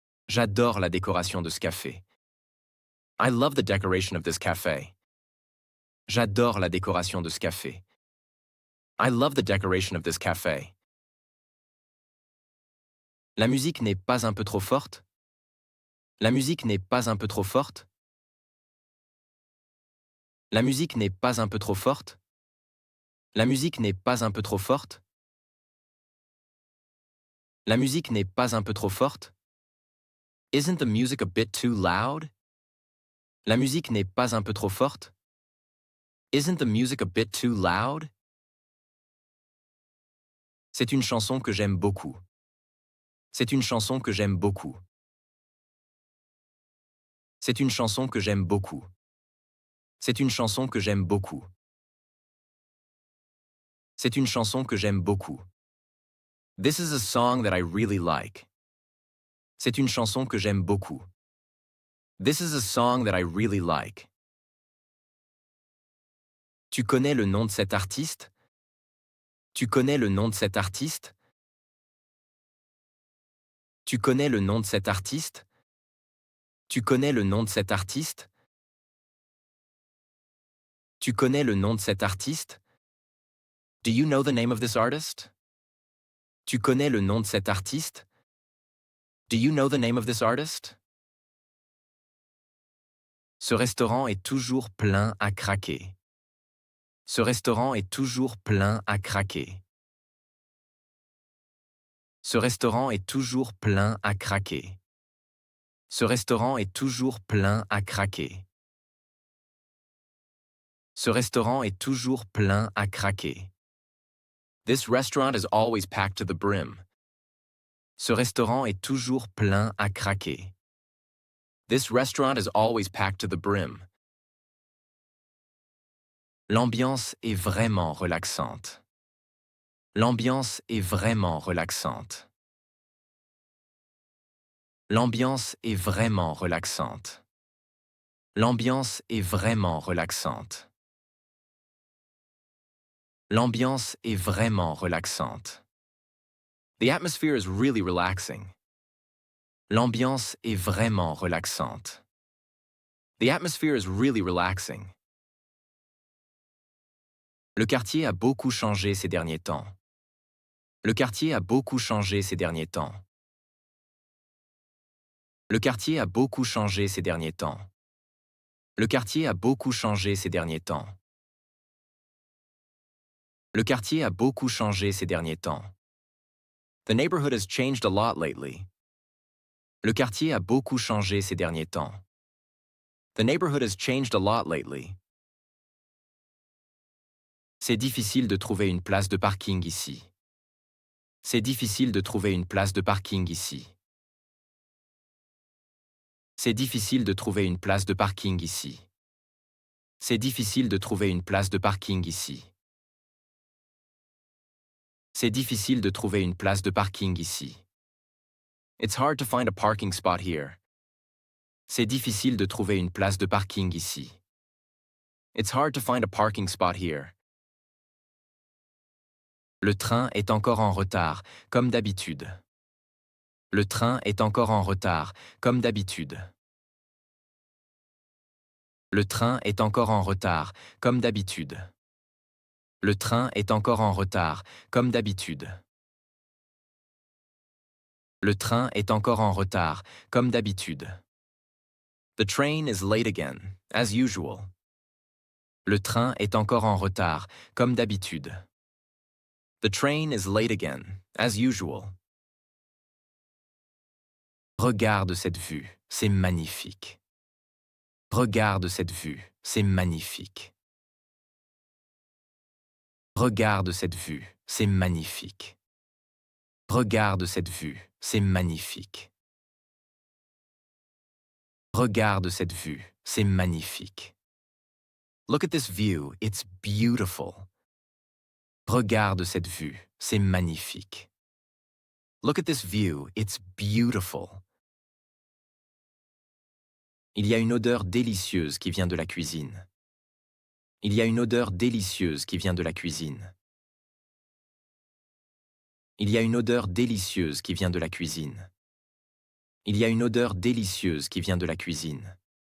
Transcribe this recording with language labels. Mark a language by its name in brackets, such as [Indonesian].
[French] J'adore la décoration de ce café. [English] I love the decoration of this cafe. [French] J'adore la décoration de ce café. [English] I love the decoration of this cafe. [French] La musique n'est pas un peu trop forte? La musique n'est pas un peu trop forte? La musique n'est pas un peu trop forte? La musique n'est pas un peu trop forte? La musique n'est pas un peu trop forte? [English] Isn't the music a bit too loud? [French] La musique n'est pas un peu trop forte? [English] Isn't the music a bit too loud? [French] C'est une chanson que j'aime beaucoup. C'est une chanson que j'aime beaucoup. C'est une chanson que j'aime beaucoup. C'est une chanson que j'aime beaucoup. C'est une chanson que j'aime beaucoup. [English] This is a song that I really like. [French] C'est une chanson que j'aime beaucoup. [English] This is a song that I really like. [French] Tu connais le nom de cet artiste? Tu connais le nom de cet artiste? Tu connais le nom de cet artiste? Tu connais le nom de cet artiste? Tu connais le nom de cet artiste? [English] Do you know the name of this artist? [French] Tu connais le nom de cet artiste? [English] Do you know the name of this artist? [French] Ce restaurant est toujours plein à craquer. Ce restaurant est toujours plein à craquer. Ce restaurant est toujours plein à craquer. Ce restaurant est toujours plein à craquer. Ce restaurant est toujours plein à craquer. [English] This restaurant is always packed to the brim. [French] Ce restaurant est toujours plein à craquer. [English] This restaurant is always packed to the brim. [French] L'ambiance est vraiment relaxante. L'ambiance est vraiment relaxante. L'ambiance est vraiment relaxante. L'ambiance est vraiment relaxante. L'ambiance est vraiment relaxante. [English] The atmosphere is really relaxing. [French] L'ambiance est vraiment relaxante. [English] The atmosphere is really relaxing. [French] Le quartier a beaucoup changé ces derniers temps. Le quartier a beaucoup changé ces derniers temps. Le quartier a beaucoup changé ces derniers temps. Le quartier a beaucoup changé ces derniers temps. Le quartier a beaucoup changé ces derniers temps. [English] The neighborhood has changed a lot lately. [French] Le quartier a beaucoup changé ces derniers temps. [English] The neighborhood has changed a lot lately. [French] C'est difficile de trouver une place de parking ici. C'est difficile de trouver une place de parking ici. C'est difficile de trouver une place de parking ici. C'est difficile de trouver une place de parking ici. C'est difficile de trouver une place de parking ici. [English] It's hard to find a parking spot here. [French] C'est difficile de trouver une place de parking ici. [English] It's hard to find a parking spot here. [French] Le train est encore en retard, comme d'habitude. Le train est encore en retard, comme d'habitude. Le train est encore en retard, comme d'habitude. Le train est encore en retard, comme d'habitude. Le train est encore en retard, comme d'habitude. [English] The train is late again, as usual. [French] Le train est encore en retard, comme d'habitude. [English] The train is late again, as usual. [French] Regarde cette vue, c'est magnifique. Regarde cette vue, c'est magnifique. Regarde cette vue, c'est magnifique. Regarde cette vue, c'est magnifique. Regarde cette vue, c'est magnifique. [English] Look at this view, it's beautiful. [French] Regarde cette vue, c'est magnifique. [English] Look at this view, it's beautiful. [French] Il y a une odeur délicieuse qui vient de la cuisine. Il y a une odeur délicieuse qui vient de la cuisine. Il y a une odeur délicieuse qui vient de la cuisine. Il y a une odeur délicieuse qui vient de la cuisine.